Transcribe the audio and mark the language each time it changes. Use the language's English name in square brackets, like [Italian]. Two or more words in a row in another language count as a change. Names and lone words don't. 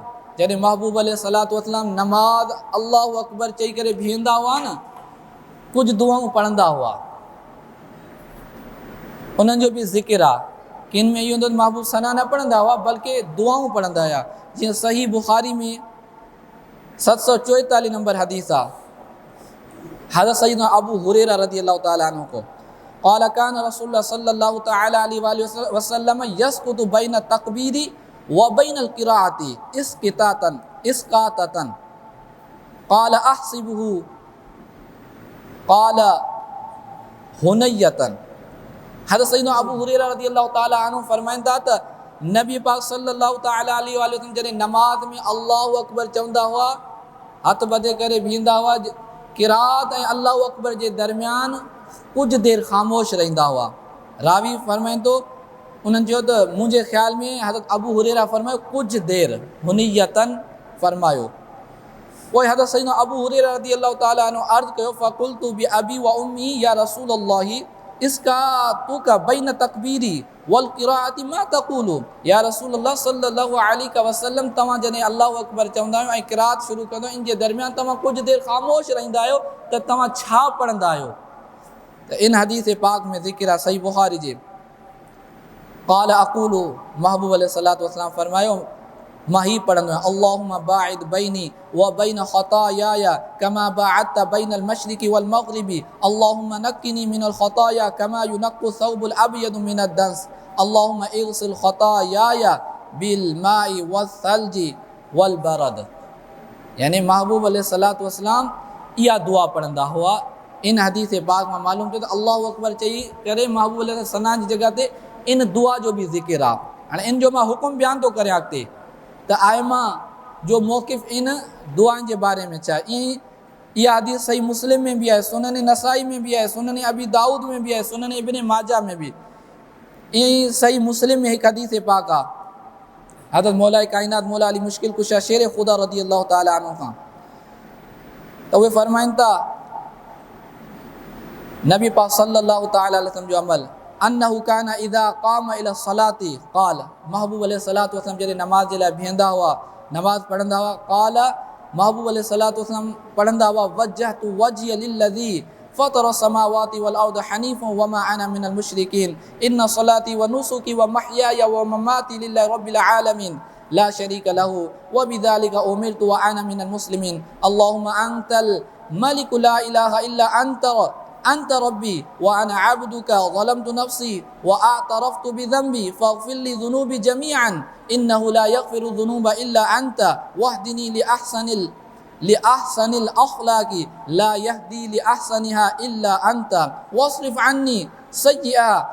[Sindhi] जॾहिं महबूब [Arabic] عليه الصلاة والسلام [Sindhi] नमाज़ [Arabic] الله أكبر [Sindhi] चई करे बीहंदा हुआ न, कुझु दुआऊं पढ़ंदा हुआ, उन्हनि जो बि ज़िक्र आहे। किन में इहो हूंदो महबूब सना न पढ़ंदा हुआ बल्कि दुआऊं पढ़ंदा हुआ। जीअं सही बुखारी में 744 नंबर हदीस आहे, हज़रत सैयदना अबू हुरैरा [Arabic] رضي الله تعالى عنه [Sindhi] को [Arabic] قال كان رسول الله صلى الله تعالى عليه وسلم يسكت بين التكبير وبين القراءة إسكاتة قال أحسبه قال هنية. [Sindhi] हज़रत सैयदना अबू हुरैरा [Arabic] رضي الله تعالى عنه [Sindhi] फरमाइंदा त नबी पाक [Arabic] صلى الله تعالى عليه وسلم [Sindhi] जॾहिं नमाज़ में [Arabic] الله أكبر [Sindhi] चवंदा हुआ, हथ ॿधे करे बीहंदा हुआ, क़िराअत ऐं [Arabic] الله أكبر [Sindhi] जे दरमियान कुझु देरि ख़ामोश रहंदा हुआ। रावी फरमाईंदो, उन्हनि चयो त मुंहिंजे ख़्याल में हज़रत अबू हुरैरा फरमायो कुझु देरि, हुनियतन फरमायो। पोइ हज़रत सैयदना अबू हुरैरा [Arabic] رضي الله تعالى عنه [Sindhi] अर्ज़ु कयो [Arabic] فقلت بأبي وأمي يا رسول الله إسكاتك بين التكبير والقراءة ما تقول. يا رسول الله صلى الله عليه وسلم, [Sindhi] तव्हां जॾहिं [Arabic] الله أكبر [Sindhi] चवंदा आहियो ऐं क़िराअत शुरू कंदो इन जे दरमियान तव्हां कुझु देरि ख़ामोश रहंदा आहियो, त तव्हां छा पढ़ंदा आहियो? त इन हदीस पाक में ज़िक्र आहे सही बुखारी जे। [Arabic] قال أقول, [Sindhi] महबूब [Arabic] عليه الصلاة والسلام [Sindhi] फरमायो मां ही पढ़ंदो आहियां, [Arabic] اللهم باعد بيني وبين خطاياي كما باعدت بين المشرق والمغرب اللهم نقني من الخطايا كما ينقى الثوب الأبيض من الدنس اللهم اغسل خطاياي بالماء والثلج والبرد. [Sindhi] यानी महबूब [Arabic] عليه الصلاة والسلام [Sindhi] इहा दुआ पढ़ंदा हुआ। इन हदीस पाक में मालूम थियो त [Arabic] الله أكبر [Sindhi] चई करे महबूब अलैहि सना जी जॻह ते इन दुआ जो बि ज़िक्र आहे। हाणे इन जो मां हुकुम बयान थो करियां अॻिते त आइमा जो मौक़िफ़ इन दुआनि जे बारे में छा। ईअं ई इहा हदीस सही मुस्लिम में बि आहे, सुनन नसाई में बि आहे, सुनन अबी दाऊद में बि आहे, सुनन इब्न माजा में बि। ईअं ई सही मुस्लिम में हिकु हदीस पाक आहे हज़रत मौला काइनात मौला अली मुश्किल कुशा शेर ख़ुदा [Arabic] رضي الله تعالى عنه [Sindhi] खां, त उहे फरमाइनि था नबी पाक [Arabic] صلى الله تعالى عليه وسلم [Sindhi] जो अमल [Arabic] أنه كان إذا قام إلى الصلاة قال, [Sindhi] महबूब [Arabic] عليه الصلاة والسلام [Sindhi] जॾहिं नमाज़ जे लाइ बीहंदा हुआ, नमाज़ पढ़ंदा हुआ, क़ाल महबूब [Arabic] عليه الصلاة والسلام [Sindhi] पढ़ंदा हुआ [Arabic] وجهت وجهي للذي فطر السماوات والأرض حنيفا وما أنا من المشركين إن صلاتي ونسكي ومحياي ومماتي لله رب العالمين لا شريك له وبذلك أمرت وأنا من المسلمين اللهم أنت الملك لا إله إلا أنت ربي وأنا عبدك ظلمت نفسي واعترفت بذنبي فاغفر لي ذنوبي جميعا إنه لا يغفر الذنوب إلا أنت واهدني لأحسن الأخلاق لا يهدي لأحسنها إلا أنت واصرف عني سيئها